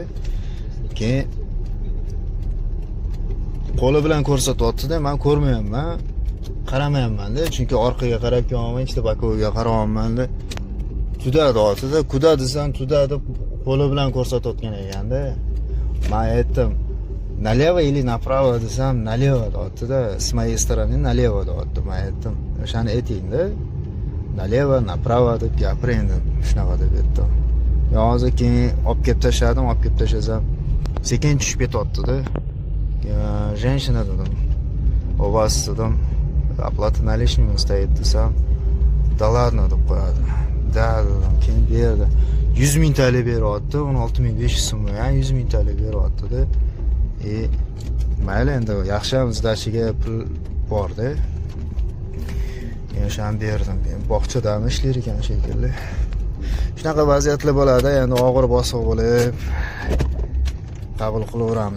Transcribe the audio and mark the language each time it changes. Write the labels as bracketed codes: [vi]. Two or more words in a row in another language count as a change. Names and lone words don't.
[uz] Keyin qo'li bilan ko'rsatyapti-da. Men ko'rmayapman. Qaramayapman-da, chunki orqaga qarab kelyapman, ikkita bakovga qarayapman-da. Tuda deyapti-da. Kuda desam tuda deb qo'li bilan ko'rsatayotgan ekan-da. Men aytdim, [ru] налево или направо desam, налево [uz] deyapti-da. [ru] С моей стороны налево deyapti. [uz] Men aytdim, o'shani ayting-da. [ru] Налево, направо [uz] deb gapiring endi. Shunaqa deb aytdim. Men hozir keyin olib kelib tashladim, olib kelib tashlasam, sekin tushib ketyapti-da. [ru] Женщина dedim. У вас dedim, оплата наличными стоит desam, да ладно [uz] deb qo'yadi. Da dedim, keyin berdi. 100 ming TL beryapti, 16.500 so'm bo'lgan, 100 ming TL beryapti-da. Mayli endi yaxshiyam zdachga pul bor-da. Men o'shani berdim. Bog'chadami ishlar ekan shekilli. Shunaqa vaziyatlar bo'ladi, endi og'ir bosiq bo'lib qabul qilaveramiz.